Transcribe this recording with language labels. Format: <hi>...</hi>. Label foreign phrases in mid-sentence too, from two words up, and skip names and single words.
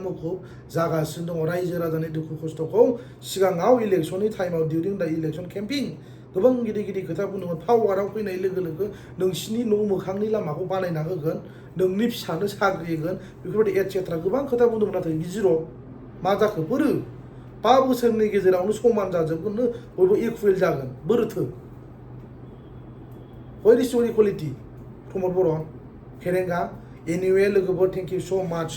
<brx>मुखुब जागासिनो दङ रायजो राजानि दुखु खस्थखौ सिगाङाव इलेक्शननि टाइमाव</brx> <en>during the election campaigning</en> <brx>गोबां गिदिर गिदिर खोथा बुंदोंमोन पावाराव फैनाय लोगो लोगो नोंसिनि न' मोखांनि लामाखौ बानायना होगोन नोंनि फिसानो साख्रि होगोन बेफोरबायदि एटसेट्रा गोबां खोथा बुंदोंमोन नाथाय जिर' मा जाखो बोरो 5 बोसोरनि गेजेरावनो समान जाजोबगोननो बयबो इकुवेल जागोन बोरोथो</brx> <en>where is your equality</en> <brx>प्रमद बर' फेरेंगा एनिवे लोगोफोर</brx> <en>thank you so much</en>